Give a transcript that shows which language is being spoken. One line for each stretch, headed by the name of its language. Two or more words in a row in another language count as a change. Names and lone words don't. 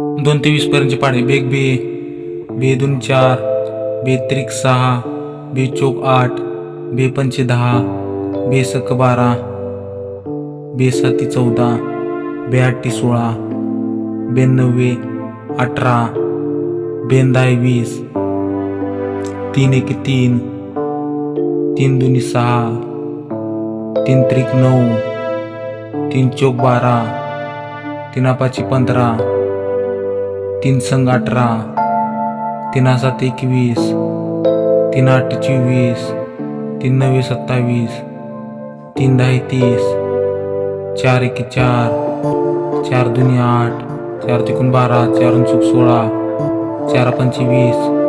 Marathi: 2 ते 20 पर्यंतचे पाढे. बेग बे, बे 2 4, बे त्रिक 6, बे चोक 8, बे पंचे 10, बे सक 12, बे साती 14, बे आठी 16, बे नव्वे 18, बेन 10 20, 3 एके 3, 3 दुनी 6, 3 त्रिक 9, 3 चोक 12, 3 पाची 15, 3 संग 18, 3 सात 21, 3 आठ 24, 3 नव्वे 27, 3 दहा 30, 4 एके 4, 4 दुनी 8, 4 त्रिकोण 12, 4 चूक 16, 4 पंचे 20,